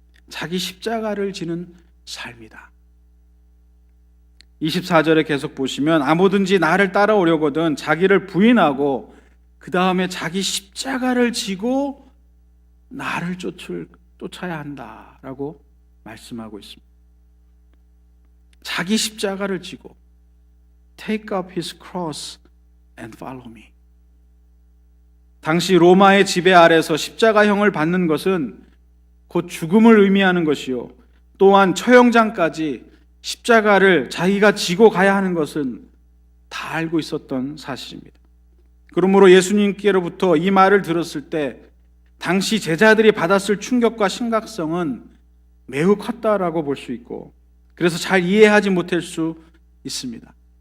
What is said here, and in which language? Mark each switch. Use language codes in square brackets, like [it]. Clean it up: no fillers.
[ko] 자기 십자가를 지는 삶이다. 24절에 계속 보시면 아무든지 나를 따라오려거든 자기를 부인하고 그 다음에 자기 십자가를 지고 나를 쫓아야 한다라고 말씀하고 있습니다. 자기 십자가를 지고 [en] Take up his cross and follow me. [ko] 당시 로마의 지배 아래서 십자가형을 받는 것은 곧 죽음을 의미하는 것이요 또한 처형장까지 십자가를 자기가 지고 가야 하는 것은 다 알고 있었던 사실입니다. 그러므로 예수님께로부터 이 말을 들었을 때 당시 제자들이 받았을 충격과 심각성은 매우 컸다라고 볼 수 있고 그래서 잘 이해하지 못할 수 있습니다.